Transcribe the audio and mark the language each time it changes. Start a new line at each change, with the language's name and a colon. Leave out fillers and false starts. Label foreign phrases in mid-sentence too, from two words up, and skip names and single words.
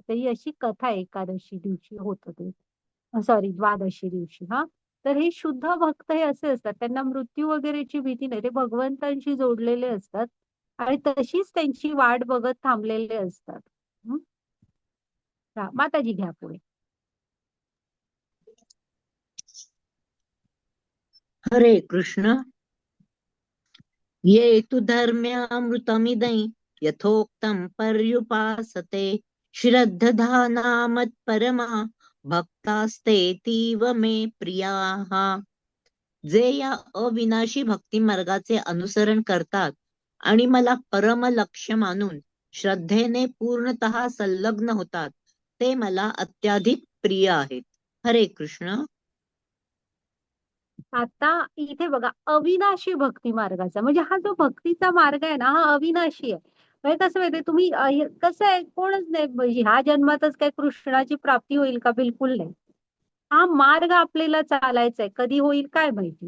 Marathi: तर ही अशी कथा आहे, एकादशी दिवशी होतं ते, सॉरी द्वादशी दिवशी. हा, तर हे शुद्ध भक्त हे असे असतात, त्यांना मृत्यू वगैरेची भीती नाही, ते भगवंतांशी जोडलेले असतात आणि तशीच त्यांची वाट बघत थांबलेले असतात. हं? माताजी घ्या पुढे. हरे कृष्ण.
Sanskrit: ये तु धर्म्यामृतमिदं यथोक्तं पर्युपासते श्रद्धधाना मत्परमा भक्तास्तेतीव मे प्रियाः.
Marathi: जे या अविनाशी भक्ती मार्गाचे अनुसरण करतात आणि मला परम लक्ष्य मानून श्रद्धेने पूर्णतः संलग्न होतात, ते मला अत्याधिक प्रिय आहेत. हरे कृष्ण. आता इथे बघा, अविनाशी भक्ती मार्गाचा म्हणजे हा जो भक्तीचा मार्ग आहे ना, हा अविनाशी आहे. म्हणजे कसं माहितीये तुम्ही, कसं आहे, कोणच नाही म्हणजे ह्या जन्मातच काय कृष्णाची प्राप्ती होईल का, बिलकुल नाही. हा मार्ग आपल्याला चालायचा आहे, कधी होईल काय माहिती.